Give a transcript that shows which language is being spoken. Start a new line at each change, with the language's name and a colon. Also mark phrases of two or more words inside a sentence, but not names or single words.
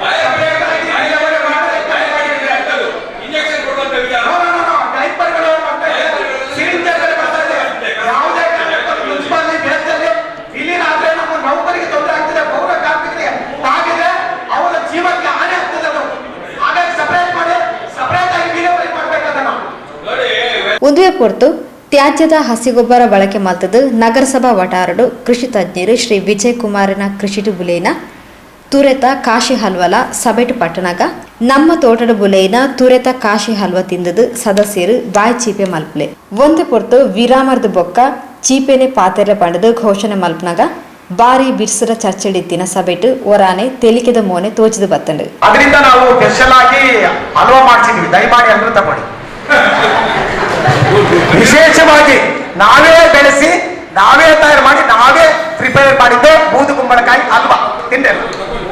Kannada: ಇಂಜೆಕ್ಷನ್ ಕೊಡುವಂತ ವಿಚಾರ ಡೈಪರ್ಗಳು ಬರ್ತಾ ಇದೆ, ಸಿರಿಂಜರ್ಗಳು ಬರ್ತಾ ಇದೆ. ಯಾವುದೇ ಮುನ್ಸಿಪಾಲಿಟಿ ಬೇಸಲ್ಲಿ ವಿಲೀನ ಆದ್ರೆ ನಮ್ಮ ನೌಕರಿಗೆ ತೊಂದರೆ ಆಗ್ತದೆ, ಪೌರ ಕಾರ್ಮಿಕರಿಗೆ ಆಗಿದೆ, ಅವರ ಜೀವಕ್ಕೆ ಹಾನಿ ಆಗ್ತದೆ. ಅದು ಹಾಗಾಗಿ ಸಪರೇಟ್ ಮಾಡಿ, ಸಪರೇಟ್ ಆಗಿ ವಿಲೇವಾರಿ ಮಾಡ್ಬೇಕದನ್ನು.
Tulu: ಉದ್ವೆ ಪೊರ್ತು ತ್ಯಾಜ್ಯದ ಹಸಿಗೊಬ್ಬರ ಬಳಕೆ ಮಲ್ತದು ನಗರಸಭಾ ವಟಾರಡು ಕೃಷಿ ತಜ್ಞರು ಶ್ರೀ ವಿಜಯ್ ಕುಮಾರನ ಕೃಷಿಟು ಬುಲೇನ ತುರೆತ ಕಾಶಿ ಹಲ್ವಲ ಸಬೆಟು ಪಟ್ಟಣಗ ನಮ್ಮ ತೋಟದ ಬುಲೇನ ತುರೆತ ಕಾಶಿ ಹಲ್ವ ತಿಂದದು ಸದಸ್ಯರು ಬಾಯ್ ಚೀಪೆ ಮಲ್ಪಲೆ ಒಂದೆ ಪೊರ್ತು ವಿರಾಮರ್ದ ಬೊಕ್ಕ ಚೀಪೆನೆ ಪಾತೆರೆ ಪಂಡದು ಘೋಷಣೆ ಮಲ್ಪನಾಗ ಬಾರಿ ಬಿರ್ಸರ ಚರ್ಚೆಡಿತ್ತಿನ ಸಬೆಟು ಒರಾನೆ ತೆಲಿಕೆದ ಮೋನೆ ತೋಚಿದು ಬತ್ತಂಡು.
Kannada: ಅದರಿಂದ ನಾವು ಸ್ಪೆಷಲ್ ಆಗಿ ಹಲ್ವಾ ಮಾಡ್ಸಿದ್ವಿ, ದಯಮಾಡಿ ಎಲ್ಲರೂ ತಗೊಳ್ಳಿ. ವಿಶೇಷವಾಗಿ ನಾವೇ ಬೆಳೆಸಿ, ನಾವೇ ತಯಾರು ಮಾಡಿ, ನಾವೇ ಪ್ರಿಪೇರ್ ಮಾಡಿದ್ದು ಬೂದು ಕುಂಬಳಕಾಯಿ ಹಲ್ವಾ ತಿಂದೆ.